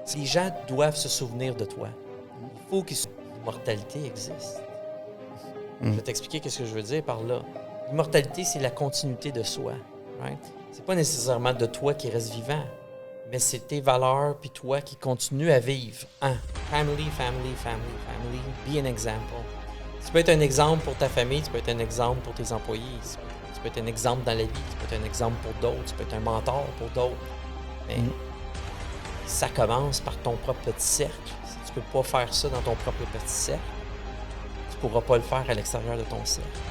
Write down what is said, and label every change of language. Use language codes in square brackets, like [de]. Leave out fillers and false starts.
[fr] Les gens doivent se souvenir de toi. Il faut que l'immortalité existe. Je vais t'expliquer ce que je veux dire par là. L'immortalité, c'est la continuité de soi. Right? C'est pas nécessairement de toi qui reste vivant, mais c'est tes valeurs puis toi qui continues à vivre. [en] Family, family, family, family. Be an example. [fr] Tu peux être un exemple pour ta famille, tu peux être un exemple pour tes employés, tu peux être un exemple dans la vie, tu peux être un exemple pour d'autres, tu peux être un mentor pour d'autres. Mais ça commence par ton propre petit cercle. Si tu peux pas faire ça dans ton propre petit cercle, tu pourras pas le faire à l'extérieur de ton cercle.